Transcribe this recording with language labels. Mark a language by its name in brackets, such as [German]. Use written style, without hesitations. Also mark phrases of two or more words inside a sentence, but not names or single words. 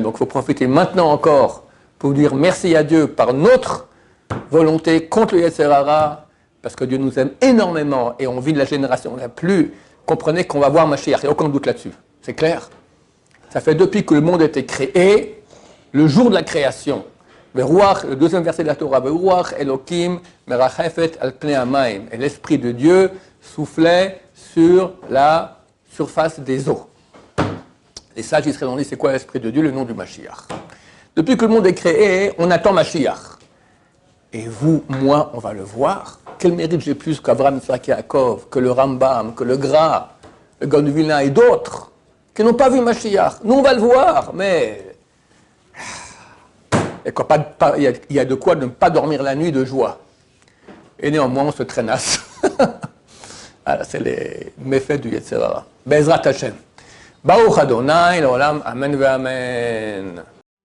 [French] Donc il faut profiter maintenant encore pour dire merci à Dieu par notre volonté contre le [Hebrew] יצר הרע, [French] parce que Dieu nous aime énormément et on vit de la génération la plus. Comprenez qu'on va voir Mashiach, il n'y a aucun doute là-dessus. C'est clair? Ça fait depuis que le monde a été créé, le jour de la création, Le deuxième verset de la Torah, [Hebrew] רוח אלוקים מרחפת על פני המים. [French] Et l'Esprit de Dieu soufflait sur la surface des eaux. Les sages israéliens ont dit, c'est quoi l'Esprit de Dieu? Le nom du Mashiach. Depuis que le monde est créé, on attend Mashiach. Et vous, moi, on va le voir. Quel mérite j'ai plus qu'Avraham, Yitzhak et Yaakov, que le Rambam, que le Gra, le Gaon de Vilna et d'autres qui n'ont pas vu Mashiach. Nous, on va le voir, mais il y a de quoi ne pas dormir la nuit de joie. Et néanmoins, on se traînasse. Voilà, c'est les méfaits du [Hebrew] יצר הרע. בעזרת השם. ברוך אדוני, לעולם, אמן ואמן.